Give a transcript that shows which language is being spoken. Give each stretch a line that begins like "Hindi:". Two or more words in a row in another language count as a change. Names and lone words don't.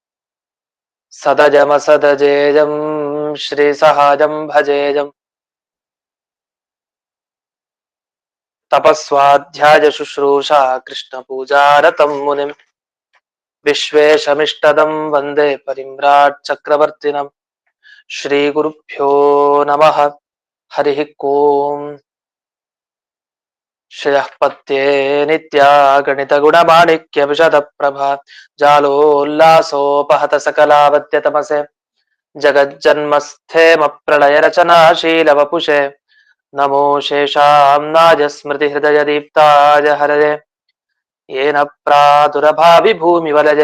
Sanskrit: ಸದಜಮಸದಜೇಯಂ ಶ್ರೀಸಹಾಯಂ ಭಜೇಯಂ ತಪಸ್ವಾಧ್ಯಾಯ ಶುಶ್ರೂಷಾ ಕೃಷ್ಣಪೂಜಾರತಂ ಮುನಿಂ ವಿಶ್ವೇಶಮಿಷ್ಟದಂ ವಂದೇ ಪರಿಮ್ರಾಟ್ ಚಕ್ರವರ್ತಿನಂ. ಶ್ರೀ ಗುರುಭ್ಯೋ ನಮಃ. ಹರಿ ಓಂ. ಶ್ರೇಯಃ ಪತ್ಯೇ ನಿತ್ಯ ಗಣಿತ ಗುಣಮಾಣಿಕ್ಯ ವಿಶದ ಪ್ರಭಾ ಜಾಲೋಲ್ಲಾಸೋಪಹತ ಸಕಲಾವತ್ಯ ತಮಸೆ ಜಗಜ್ಜನ್ಮಸ್ಥೇಮ ಪ್ರಳಯ ರಚನಾಶೀಲ ವಪುಷೆ ನಮೋ ಶೇಷಾಂನಾಯ ಸ್ಮೃತಿ ಹೃದಯ ದೀಪ್ತಾಯ ಹರಯೇ ಯೇನ ಪ್ರಾದುರಭಾವಿ ಭೂಮಿ ವಲಯೇ